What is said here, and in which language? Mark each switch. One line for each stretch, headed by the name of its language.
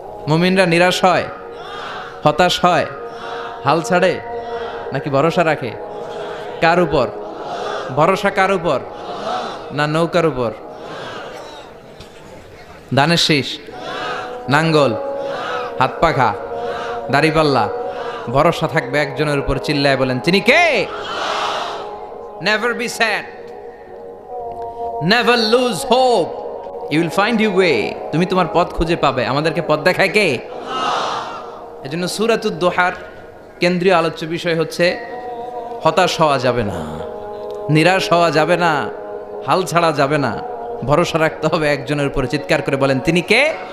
Bangla: মুমিনরা নিরাশ হয়, হতাশ হয়, হাল ছাড়ে নাকি ভরসা রাখে? কার উপর ভরসা? কার উপর? না নৌকার উপর? ধানের শীষ, নাঙ্গল, হাত পাখা, দাড়িপাল্লা, ভরসা থাকবে একজনের উপর। চিল্লায় বলেন, তিনি কে?
English: Never be sad, never lose hope, you will find your way.
Bangla: তুমি তোমার পথ খুঁজে পাবে। আমাদেরকে পথ দেখায় কে? এজন্য সূরাতুদ দুহার কেন্দ্রীয় আলোচ্য বিষয় হচ্ছে হতাশ হওয়া যাবে না, নিরাশ হওয়া যাবে না, হাল ছাড়া যাবে না, ভরসা রাখতে হবে একজনের উপরে। চিৎকার করে বলেন, তিনি কে?